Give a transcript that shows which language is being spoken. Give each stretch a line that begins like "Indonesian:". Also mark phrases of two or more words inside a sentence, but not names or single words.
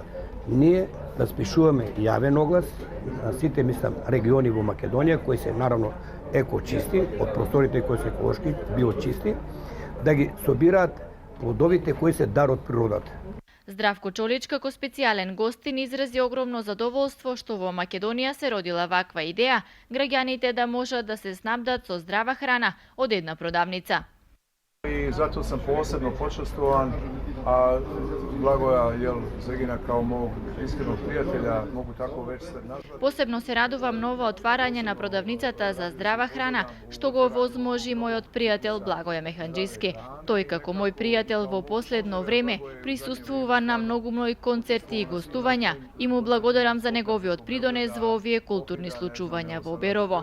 Macedonian: Ние распишуваме јавен оглас на сите, региони во Македонија кои се наравно екочисти, од просторите кои се еколошки, биочисти, да ги собираат плодовите кои се дар од природата. Здравко Чолич како специјален гостин изрази огромно задоволство што во Македонија се родила ваква идеја, граѓаните да можат да се снабдат со здрава храна од една продавница.
Serbian: I zato sam posebno počastovan, a Blagoja Zegina kao mog iskrenog prijatelja mogu tako već se nazvati.
Macedonian: Посебно се радувам на ова отварање на продавницата за здрава храна, што го возможи мојот пријател Благоја Механџиски. Тој како мој пријател во последно време присуствува на многу мои концерти и гостувања и му благодарам за неговиот придонес во овие културни случувања во Берово.